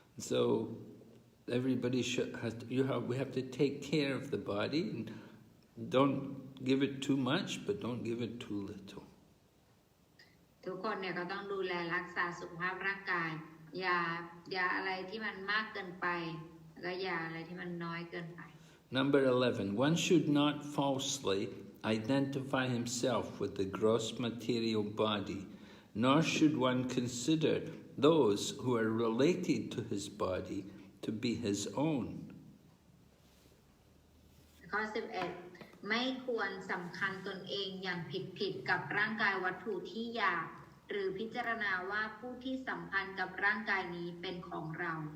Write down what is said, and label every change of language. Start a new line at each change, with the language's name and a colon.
English: So everybody we have to take care of the body and don't give it too much, but don't give it too little.
Thai: ทุกคนเนี่ยก็ต้องดูแลรักษาสุขภาพร่างกายอย่าอะไรที่มันมากเกินไปแล้วก็อย่าอะไรที่มันน้อยเกินไป
English: Number 11. One should not falsely identify himself with the gross material body, nor should one consider those who are related to his body to be his own.
Thai: ข้อ 11 ไม่ควรสำคัญตนเองอย่างผิดกับร่างกายวัตถุที่หยาบหรือพิจารณาว่าผู้ที่สัมพันธ์กับร่างกายนี้เป็นของเรา